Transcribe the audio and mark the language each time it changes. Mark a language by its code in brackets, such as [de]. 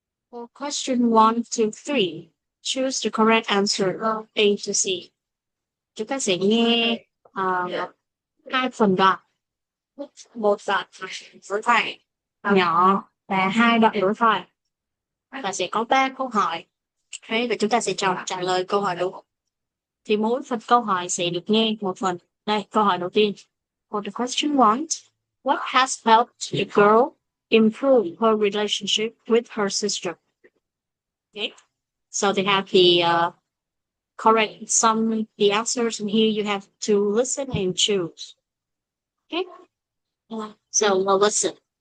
[en] For question 1 to 3, choose the correct answer A to C. [vi] Chúng ta sẽ nghe hai phần đoạn. Một đoạn đối thoại nhỏ và hai đoạn đối thoại. Và sẽ có 3 câu hỏi. Thế và chúng ta sẽ trả lời câu hỏi đúng. Thì mỗi phần câu hỏi sẽ được nghe một phần. Đây, câu hỏi đầu tiên. [en] For the question 1, what has helped the girl improve her relationship with her sister. Okay, so they have the correct the answers, and here you have to listen and choose. Okay, so we'll listen.